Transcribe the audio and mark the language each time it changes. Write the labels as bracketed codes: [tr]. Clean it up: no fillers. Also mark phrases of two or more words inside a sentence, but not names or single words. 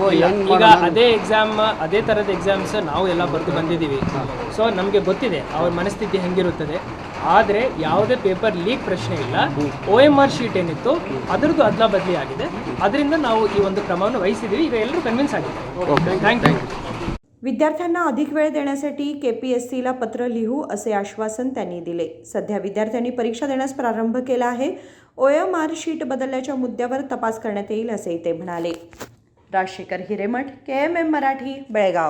[kn] ಈಗ ಅದೇ ಎಕ್ಸಾಮ್ ಅದೇ ಥರದ ಎಕ್ಸಾಮ್ಸ್ ನಾವು ಎಲ್ಲ ಬರೆದು ಬಂದಿದ್ದೀವಿ. ಸೊ ನಮಗೆ ಗೊತ್ತಿದೆ ಅವ್ರ ಮನಸ್ಥಿತಿ ಹೆಂಗಿರುತ್ತದೆ. ಆದರೆ ಯಾವುದೇ [en] paper leak [kn] ಪ್ರಶ್ನೆ ಇಲ್ಲ. [en] OMR sheet [kn] ಏನಿತ್ತು ಅದರದ್ದು ಅದಲ ಬದಲಿ ಆಗಿದೆ. ಅದರಿಂದ ನಾವು ಈ ಒಂದು ಕ್ರಮವನ್ನು ವಹಿಸಿದ್ದೀವಿ. ಈಗ ಎಲ್ಲರೂ [mr] कन्विन्स आले. [en] thank you. [mr] विद्यार्थ्यांना अधिक वेळ देण्यासाठी KPSCला पत्र लिहू असे आश्वासन त्यांनी दिले. सध्या विद्यार्थ्यांनी परीक्षा देण्यास प्रारंभ केला आहे. [en] OMR sheet [mr] बदलल्याच्या मुद्द्यावर तपास करण्यात येईल असेही ते म्हणाले. राजशेखर हिरेमठ, KMM मराठी, बेळगाव.